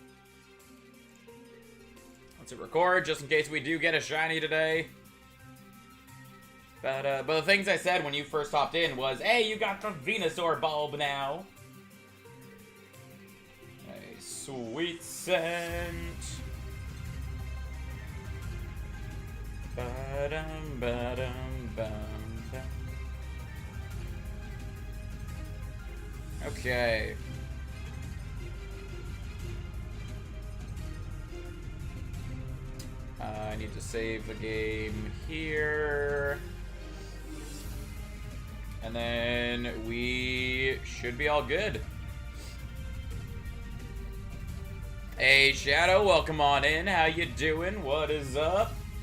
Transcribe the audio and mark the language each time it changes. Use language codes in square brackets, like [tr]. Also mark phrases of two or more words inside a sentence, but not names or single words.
[en] Let's hit record, just in case we do get a shiny today. But the things I said when you first hopped in was, hey, you got the Venusaur bulb now. A sweet scent. Ba-dum, ba-dum, bum, bum. Okay. I need to save the game here. And then we should be all good. Hey, Shadow, welcome on in. How you doing? What is up?